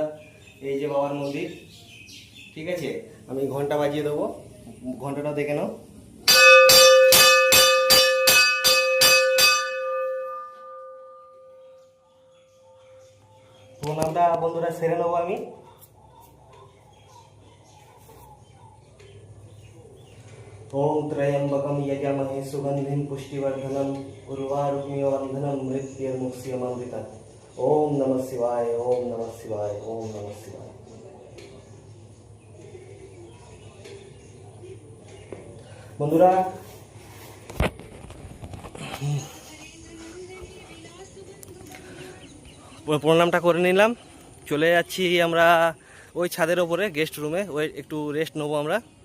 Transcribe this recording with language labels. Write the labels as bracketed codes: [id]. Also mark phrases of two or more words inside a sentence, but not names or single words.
[bn] এই যে বাবার মন্দির, ঠিক আছে? আমি ঘন্টা বাজিয়ে দেবো, ঘন্টাটা দেখে নাও। প্রণামটা বন্ধুরা সেরে নেবো আমি। [sa] ओम त्र्यंबकम यजामहे सुगंधिं पुष्टिवर्धनम उर्वारुकमिवंधनम मृत्युर्मुक्षीयमामृता। ओम नमः शिवाय, ओम नमः शिवाय, ओम नमः शिवाय। [bn] বন্ধুরা প্রণামটা করে নিলাম, চলে যাচ্ছি আমরা ওই ছাদের ওপরে [en] guest room, [bn] ওই একটু রেস্ট নেবো আমরা।